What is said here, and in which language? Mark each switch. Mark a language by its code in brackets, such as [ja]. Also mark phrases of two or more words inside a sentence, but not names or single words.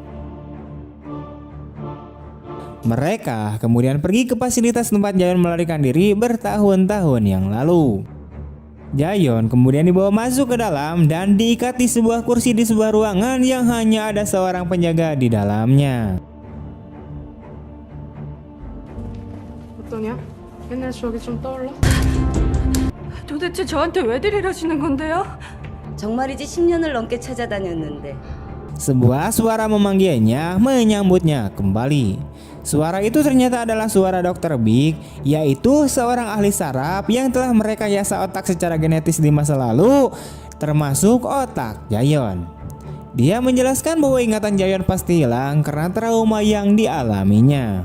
[id] Mereka kemudian pergi ke fasilitas tempat Jayon melarikan diri bertahun-tahun yang lalu. Jayon kemudian dibawa masuk ke dalam dan diikat di sebuah kursi di sebuah ruangan yang hanya ada seorang penjaga di dalamnya. [ko] 어떠냐? 옛날 추억이 좀 떠올라? 도대체 저한테 왜들 이러시는 건데요? 정말이지 10년을 넘게 찾아다녔는데 [id] Sebuah suara memanggilnya menyambutnya kembali. Suara itu ternyata adalah suara Dr. Big, yaitu seorang ahli saraf yang telah merekayasa otak secara genetis di masa lalu, termasuk otak Jayon. Dia menjelaskan bahwa ingatan Jayon pasti hilang karena trauma yang dialaminya.